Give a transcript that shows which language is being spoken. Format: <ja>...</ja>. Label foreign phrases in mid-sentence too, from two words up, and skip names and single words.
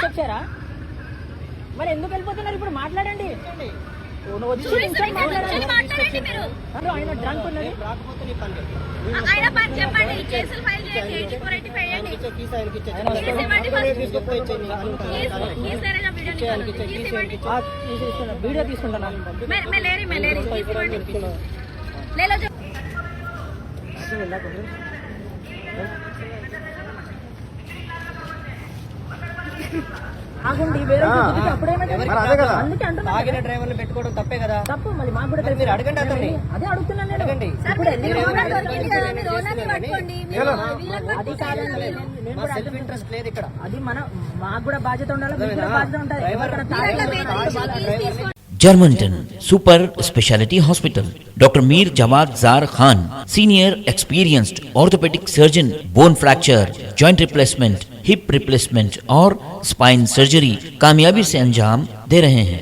<te>యాక్సెప్ట్ చేయరా? మరి ఎందుకు వెళ్ళిపోతున్నారు? ఇప్పుడు మాట్లాడండి, నువ్వు వచ్చి నిమిషాలు మాట్లాడండి మీరు. అరే, ఆయన డ్రంక్ ఉన్నది రాకపోతే నీ పని లేదు. ఆయన పని చెప్పండి, కేసులు ఫైల్ చేయండి, 8485 వేయండి. కీస్ ఆయనకి ఇచ్చే. కీస్ ఇవ్వండి ఫస్ట్. తీసుకొస్తే ఇచ్చేయండి. కీస్ లేరేనా వీడియో నికాलो. కీస్ ఇవ్వండి. వీడియో తీసుకుంటాను.</te> <hi>मैं ले रही</hi> <te>కీస్ ఇవ్వండి.</te> <hi>ले लो जो</hi> <te>ఆగండి, వేరే గుద్దితే అప్పుడేమైతే అందుకే అంటున్నా. ఆగిన డ్రైవర్లు పెట్టుకోవడం తప్పే కదా. తప్పు, మళ్ళీ మాకు కూడా మీరు అడగండి అతన్ని. అదే అడుగుతున్నాను నేను. అడగండి. అది కాదండి, మా</te> <en>self interest</en> <te>లేదు ఇక్కడ. అది మాకు కూడా బాధ్యత ఉండాలి, మీకు కూడా బాధ్యత ఉంటుంది.</te> <en>Germanton super speciality hospital doctor Mir Jawad Jar Khan senior experienced orthopedic surgeon bone fracture joint replacement hip replacement and spine surgery</en> <hi>कामयाबी से अंजाम दे रहे हैं।</hi>